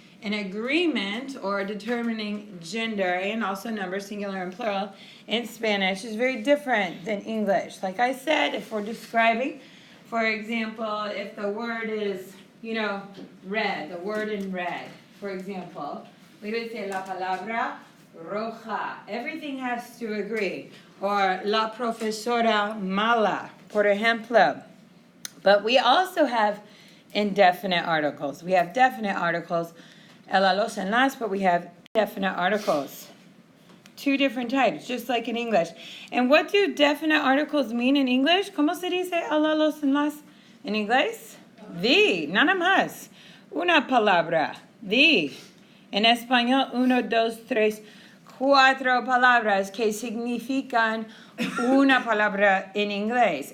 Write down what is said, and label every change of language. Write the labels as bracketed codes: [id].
[en] An agreement or determining gender and also number, singular and plural, in Spanish is very different than English. Like I said, if we're describing, for example, if the word is, red, the word in red, for example, we would say [es] la palabra roja. [en] Everything has to agree. Or [es] la profesora mala, por ejemplo. [en] But we also have indefinite articles. We have definite articles, ella, los, and las, but we have definite articles. Two different types, just like in English. And what do definite articles mean in English? [es] ¿Cómo se dice ella, los, and las en inglés? The, nada más. Una palabra, the. En español, 1, 2, 3, 4 palabras que significan una palabra en inglés.